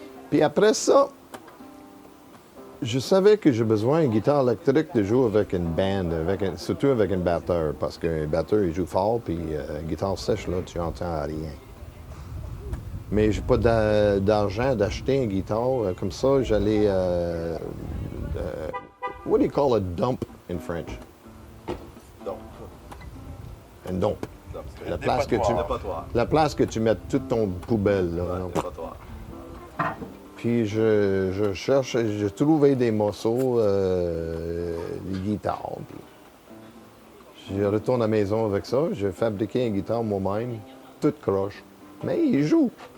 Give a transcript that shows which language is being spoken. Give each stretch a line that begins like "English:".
French: Puis après ça, je savais que j'ai besoin d'une guitare électrique de jouer avec une band, surtout avec un batteur, parce qu'un batteur, il joue fort, puis une guitare sèche, là, tu n'entends rien. Mais j'ai pas d'argent d'acheter une guitare. Comme ça, j'allais...
English: what do you call a dump in French? Dump.
French: Un dump. La place que tu mets toute ton poubelle. Là, ouais, dépotoir. Puis je cherche, j'ai trouvé des morceaux, des guitares. Puis je retourne à la maison avec ça. J'ai fabriqué une guitare moi-même, toute croche. Mais il joue.